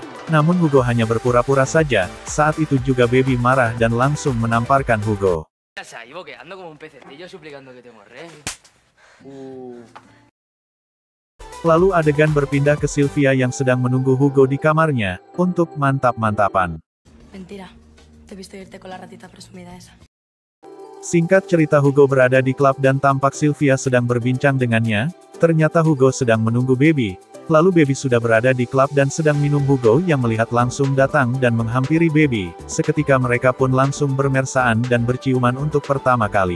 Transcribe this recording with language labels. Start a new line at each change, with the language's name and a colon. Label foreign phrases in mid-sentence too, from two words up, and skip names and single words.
Indonesian: Namun Hugo hanya berpura-pura saja. Saat itu juga Baby marah dan langsung menamparkan Hugo. Lalu adegan berpindah ke Sylvia yang sedang menunggu Hugo di kamarnya, untuk mantap-mantapan.
Spanish: Mentira. Te he visto irte con la ratita presumida esa.
Indonesian: Singkat cerita, Hugo berada di klub dan tampak Sylvia sedang berbincang dengannya. Ternyata Hugo sedang menunggu Baby. Lalu Baby sudah berada di klub dan sedang minum. Hugo yang melihat langsung datang dan menghampiri Baby. Seketika mereka pun langsung bermesraan dan berciuman untuk pertama kali.